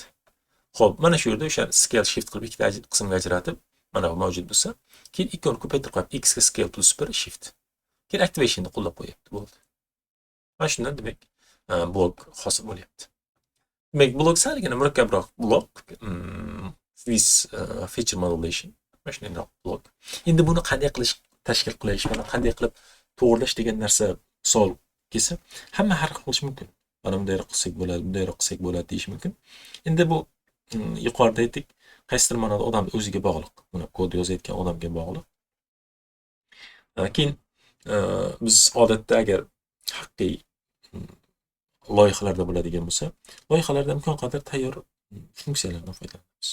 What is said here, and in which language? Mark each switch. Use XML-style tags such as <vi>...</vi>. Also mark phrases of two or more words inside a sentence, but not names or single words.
<uz>Xo'p, mana shu yerda o'sha</uz> <en>scale shift</en> <uz>qilib ikkita qismga ajratib, mana bu mavjud bo'lsa, keyin ikkini ko'paytirib qo'yib x ga</uz> <en>scale plus 1 shift.</en> <uz>Keyin activationni qo'llab qo'yapti, bo'ldi. Mana shundan demak blok hosil bo'lyapti. Demak, blok salgina murakkabroq blok</uz> <en>with feature modulation.</en> <uz>Mana shunday blok. Endi buni qanday qilish, tashkil qilish, mana qanday qilib to'g'irlash degan narsa savol kelsa, hamma har xil qilish mumkin. Mana bunday qilsak bo'ladi, bunday qilsak bo'ladi deyish mumkin. Endi bu yuqorida aytdik, qaysidir ma'noda odam o'ziga bog'liq. Buni kod yozayotgan odamga bog'liq. Keyin biz odatda agar haqiqiy loyihalarda bo'ladigan bo'lsa, loyihalarda imkon qadar tayyor funksiyalardan foydalanamiz.</uz>